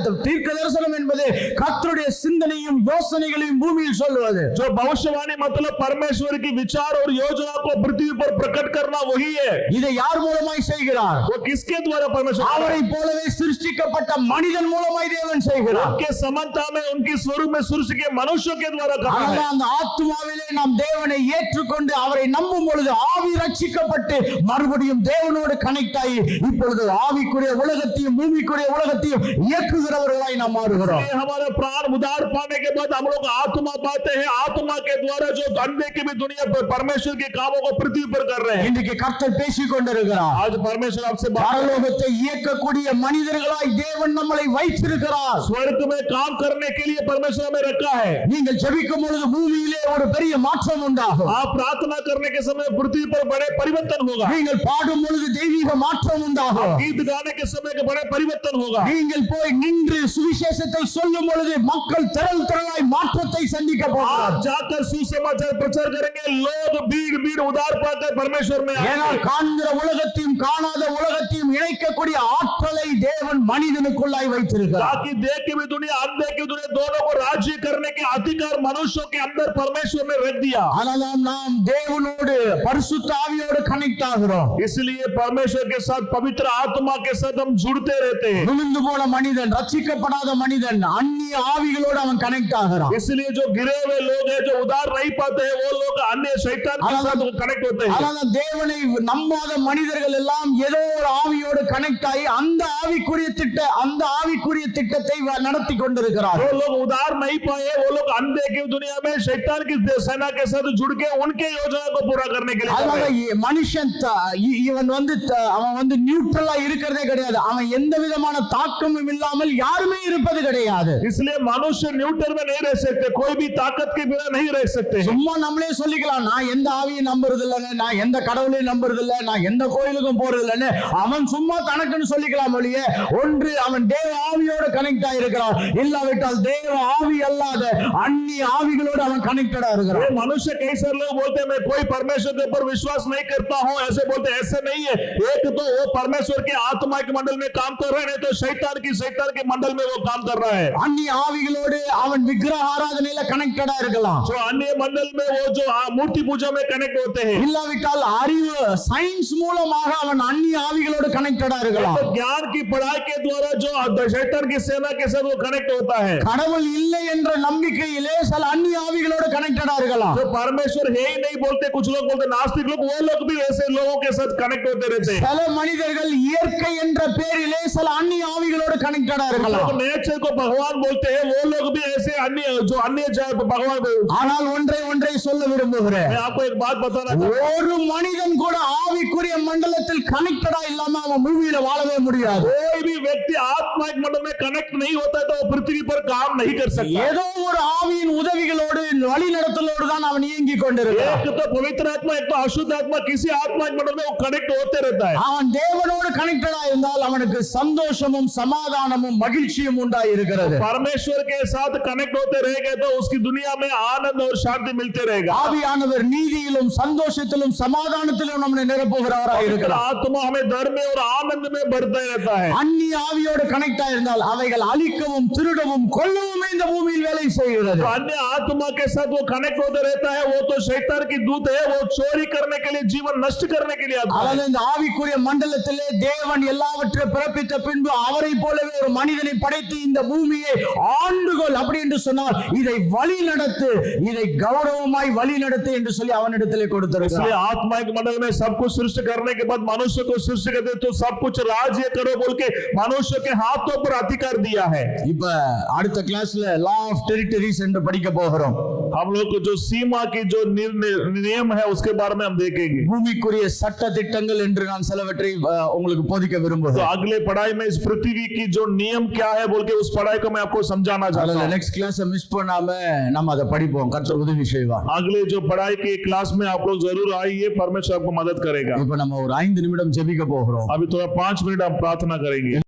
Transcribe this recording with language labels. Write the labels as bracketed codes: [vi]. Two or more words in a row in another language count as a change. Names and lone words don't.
[ta] தீர்க்க தரிசனம் என்பது கர்த்தருடைய சிந்தனையும் யோசனைகளையும் பூமியில் சொல்வது. [hi] जो भविष्यवाणी मतलब परमेश्वर की विचार और योजना को पृथ्वी पर प्रकट करना वही है। [ta] இதை யார் மூலமாய் செய்கிறார்? [hi] वो किसके द्वारा परमेश्वर? [ta] அவரை போலவே சிருஷ்டிக்கப்பட்ட மனிதன் மூலமாய் தேவன் செய்கிறார். [hi] उनके समानता में उनकी स्वरूप में सृष्टि के मनुष्यों के द्वारा करता है। [ta] அதனால அந்த ஆத்துமாவிலே நாம் தேவனை ஏற்றுக்கொண்டு அவரை நம்பும் பொழுது ஆவி ரட்சிக்கப்பட்டு மறுபடியும் தேவனோடு கனெக்ட் ஆகி இப்பொழுது ஆவிக்குரிய உலகத்தையும் பூமிக்குரிய உலகத்தையும் இயக்குகிறவர்களாய் நாம் மாறுகிறோம். [hi] हमारा प्राण उद्धार पाने के बाद हम लोग आत्मा पाते हैं। आत्मा के द्वारा जो अंधे की भी दुनिया पर परमेश्वर के कामों को पृथ्वी पर कर रहे हैं। [ta] இன்றைக்கு கர்த்தர் பேசிக் கொண்டிருக்கிறார். [hi] आज परमेश्वर आपसे [ta] பரலோகத்தை இயக்கக்கூடிய மனிதர்களாய் தேவன் நம்மளை வைத்திருக்கிறார். [hi] स्वर्ग में काम करने के लिए परमेश्वर हमें रखा है। [ta] நீங்கள் ஜெபிக்கும் பொழுது பூமியிலே ஒரு பெரிய மாற்றம் உண்டாகும். [hi] आप प्रार्थना करने के समय पृथ्वी पर बड़े परिवर्तन होगा। [ta] நீங்கள் பாடும் பொழுது தெய்வீக மாற்றம் உண்டாகும். [hi] गीत गाने के समय के बड़े परिवर्तन होगा। [ta] நீங்கள் போய் நின்று சுவிசேஷத்தை சொல்லும் பொழுது மக்கள் திரள் திரளாய் மாற்றத்தை சந்திக்க போகிறார். [hi] आप जाकर सुसमाचार प्रचार करेंगे, लोग भीड़ भीड़ उद्धार पाकर परमेश्वर में [ta] ஏனால் காண்கிற உலகத்தையும் காணாத உலகத்தையும் இணைக்கக்கூடிய ஆற்றலை தேவன் மனிதனுக்குள்ளாய் வைத்திருக்கிறார். [hi] ताकि देख के भी दुनिया अंधे की दुनिया दोनों को राज्य करने के अधिकार मनुष्यों के अंदर परमेश्वर ने रख दिया। [ta] அதனால் நாம் தேவனோடு பரிசுத்த ஆவியோடு கனெக்ட் ஆகிறோம். [hi] इसलिए परमेश्वर के साथ पवित्र आत्मा के साथ हम जुड़ते रहते हैं। [ta] விழுந்து போன மனிதன் ரட்சிக்கப்படாத மனிதன் அந்நிய ஆவிகளோடு அவன் கனெக்ட் ஆகிறான். [hi] इसलिए जो गिरे हुए लोग हैं, जो उद्धार नहीं पाते हैं, वो लोग अन्य शैतान के साथ कनेक्ट होते हैं। [ta] அதனால தேவனை நம்பாத மனிதர்கள் எல்லாம் ஏதோ ஒரு ஆவியோடு கனெக்ட் ஆகி அந்த ஆவிக்குரிய திட்டத்தை நடத்தி கொண்டிருக்கிறார். [hi] जो लोग उद्धार नहीं पाए, वो लोग अंधे की दुनिया में शैतान की सेना के साथ जुड़ के उनके योजना को पूरा करने के लिए [ta] அதனால மனுஷன் இவன் அவன் நியூட்ரலா இருக்கிறதே கிடையாது. அவன் எந்த விதமான தாக்கமும் இல்லாமல் யாருமே இருப்பது கிடையாது. [hi] इसलिए मनुष्य न्यूट्रल में नहीं रह सकते, कोई भी ताकत के बिना नहीं रह सकते। [ta] சும்மா நம்மளே சொல்லிக்கலாம், நான் எந்த ஆவியை நம்புறது இல்லைங்க, நான் எந்த கடவுளையும் நம்புறது இல்லை, நான் எந்த கோயிலுக்கும் போறது இல்லைன்னு அவன் சும்மா தனக்குன்னு சொல்லிக்கலாம் ஒழிய ஒன்று அவன் தேவ ஆவியோடு கனெக்ட் ஆயிருக்கிறான், இல்லாவிட்டால் தேவ ஆவி அல்லாத அந்நிய ஆவிகளோடு அவன் கனெக்டடா இருக்கிறான். [hi] मनुष्य कई सारे लोग बोलते हैं मैं कोई परमेश्वर के ऊपर विश्वास नहीं करता हूं, ऐसे बोलते हैं। ऐसे नहीं है। एक तो वो परमेश्वर के आत्मा के मंडल में काम कर रहे हैं, नहीं तो शैतान के मंडल में वो काम कर रहा है। [ta] அந்நிய ஆவிகளோடு அவன் விக்கிரக ஆராதனையில கனெக்டடா இருக்கலாம். [hi] जो अन्य मंडल में वो जो मूर्ति पूजा में कनेक्ट होते हैं, [ta] இல்லாவிட்டால் அறிவு சயின்ஸ் மூலமாக அவன் அந்நிய ஆவிகளோடு கனெக்டடா இருக்கலாம். [hi] तो ज्ञान की पढ़ाई के द्वारा जो शैतान की सेना के साथ वो कनेक्ट होता है। [ta] கடவுள் இல்லை என்ற நம்பிக்கையிலே சில அந்நிய ஆவிகளோடு கனெக்டடா இருக்கலாம். [hi] जो परमेश्वर है ही नहीं बोलते, कुछ लोग बोलते नास्तिक लोग, वो लोग भी ऐसे लोगों के साथ कनेक्ट होते रहते हैं। [ta] சில மனிதர்கள் இயற்கை என்ற பெயரிலே சில அந்நிய ஆவிகளோடு கனெக்டடா இருக்கலாம். [hi] लोग नेचर को भगवान बोलते हैं, वो लोग भी ऐसे अन्य भगवान। [ta] ஆனால் ஒன்றை சொல்ல விரும்புகிறேன். [hi] मैं आपको एक बात बताना चाहता हूं। [ta] ஒரு மனிதன் கூட ஆவிக்குரிய மண்டலத்தில் கனெக்டடா இல்லாம அவன் பூமியில வாழவே முடியாது. [hi] कोई भी व्यक्ति आत्मिक मंडल में कनेक्ट नहीं होता है तो वो पृथ्वी पर काम नहीं कर सकता। [ta] ஏதோ ஒரு ஆவியின் உதவிகளோடு வழி நடத்தலோடு தான் அவன் இயங்கிக் கொண்டிருக்கிறான். [hi] एक तो पवित्र आत्मा, एक तो अशुद्ध आत्मा, किसी आत्मिक मंडल में वो कनेक्ट होते रहता है। [ta] அவன் தேவனோடு கனெக்டடா இருந்தால் அவனுக்கு சந்தோஷமும் சமாதானமும் மகிழ்ச்சியும் உண்டாய் இருக்கிறது. [hi] परमेश्वर के साथ कनेक्ट होते रहेंगे तो उसकी दुनिया में आनंद और शांति मिलते रहेगा। [ta] ஆவியானவர் நீதியிலும் சந்தோஷத்திலும் சமாதானத்திலும் நம்மை நிரப்புகிறவராய் இருக்கிறார். [hi] आत्मा हमें धर्म में और आनंद में भरता रहता है। [ta] அந்நிய ஆவியோடு கனெக்ட் ஆயிருந்தால் அவைகள் அழிக்கவும் திருடவும் கொல்லவும் இந்த பூமியில் வேலை செய்கிறது. [hi] अन्य आत्मा के साथ वो कनेक्ट होते रहता है, वो तो शैतान की दूत है, वो चोरी करने के लिए, जीवन नष्ट करने के लिए आता है। [ta] அதாவது இந்த ஆவிக்குரிய மண்டலத்திலே தேவன் எல்லாவற்றையும் பிறப்பித்த பின்பு அவரை போலவே ஒரு மனிதனை படைத்து இந்த பூமியை ஆண்டுகொள் அப்படி என்று சொன்னால் இதை வழி நடத்து, இதை கௌரவமாய் வழி நடத்து என்று சொல்லி அவனிடத்திலே கொடுத்திருக்கிறார். [hi] इसलिए आत्मा के मंडल में सब कुछ सृष्टि करने के बाद मनुष्य को सृष्टि करते तो सब कुछ राज्य करो बोल के मनुष्य के हाथों पर अधिकार दिया है। [ta] இப்ப அடுத்த கிளாஸ்ல [en] law of territories [ta] என்று படிக்க போகிறோம். [hi] हम लोग को जो सीमा की जो नियम है उसके बारे में हम देखेंगे। [ta] பூமிக்குரிய சட்ட திட்டங்கள் என்று நான் சிலவற்றை உங்களுக்கு போதிக்க [hi] तो [ta] விரும்புகிறேன். [hi] अगले पढ़ाई में इस पृथ्वी की जो नियम क्या है बोल के उस पढ़ाई को मैं आपको समझाना चाहता हूँ। [en] next class [ta] மிஸ் பண்ணாம நம்ம அதை படிப்போம். கர்த்தர் உதவி செய்வார். [hi] अगले जो पढ़ाई के क्लास में आप लोग जरूर आइए, परमेश्वर आपको मदद करेगा। [ta] இப்ப நம்ம ஒரு 5 நிமிடம் ஜெபிக்க போகிறோம். [hi] अभी थोड़ा 5 मिनट हम प्रार्थना करेंगे।